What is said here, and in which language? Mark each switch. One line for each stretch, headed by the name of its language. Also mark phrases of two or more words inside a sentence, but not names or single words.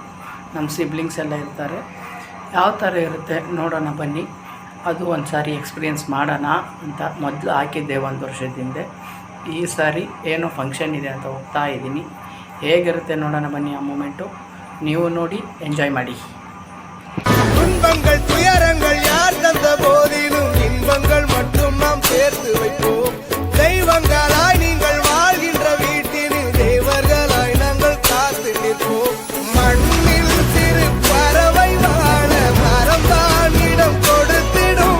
Kannada: ನಮ್ಮ ಸಿಬ್ಲಿಂಗ್ಸ್ ಎಲ್ಲ ಇರ್ತಾರೆ. ಯಾವ ಥರ ಇರುತ್ತೆ ನೋಡೋಣ ಬನ್ನಿ. ಅದು ಒಂದು ಸಾರಿ ಎಕ್ಸ್ಪೀರಿಯೆನ್ಸ್ ಮಾಡೋಣ ಅಂತ ಮೊದಲು ಹಾಕಿದ್ದೆ 1 ವರ್ಷದ ಹಿಂದೆ. ಈ ಸಾರಿ ಏನೋ ಫಂಕ್ಷನ್ ಇದೆ ಅಂತ ಹೋಗ್ತಾ ಇದ್ದೀನಿ. ಹೇಗಿರುತ್ತೆ ನೋಡೋಣ ಬನ್ನಿ. ಆ ಮೂಮೆಂಟು ನೀವು ನೋಡಿ ಎಂಜಾಯ್ ಮಾಡಿ.
Tamil: துன்பங்கள் துயரங்கள் யார் தந்த போதிலும் இன்பங்கள் மட்டும் நாம் சேர்த்து வைப்போம். தெய்வங்களாய் நீங்கள் வாழ்கின்ற வீட்டினில் தேவர்களாய் நாங்கள் காத்து நிற்போம். மண்ணில் சிறு பறவை வாழ மரம்தான் இடம் கொடுத்திடும்.